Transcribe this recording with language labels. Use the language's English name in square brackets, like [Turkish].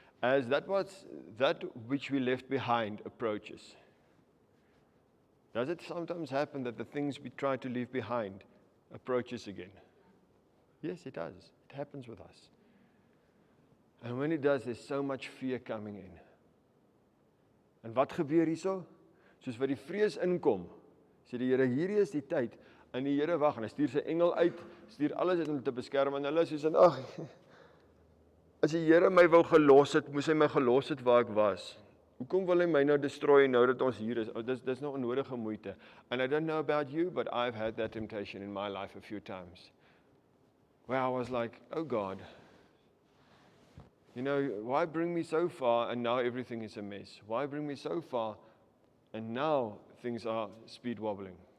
[English] As that which we left behind approaches. Does it sometimes happen that the things we try to leave behind approaches again? Yes, it does. It happens with us. And when it does, there's so much fear coming in. [Afrikaans] En wat gebeur hierso? Soos wat die vrees inkom, sê die Here, hierdie is die tyd, en die Here wag, en hy stuur sy engel uit, stuur alles uit om te beskerm, en hulle sê, ag, as die Here my wou gelos het, moes hy my gelos het waar ek was. Hoekom wil hy my nou destroy nou dat ons hier is? Dis nou onnodige moeite. [English] And I don't know about you, but I've had that temptation in my life a few times. Where I was like, oh God, why bring me so far and now everything is a mess? Why bring me so far and now things are speed wobbling?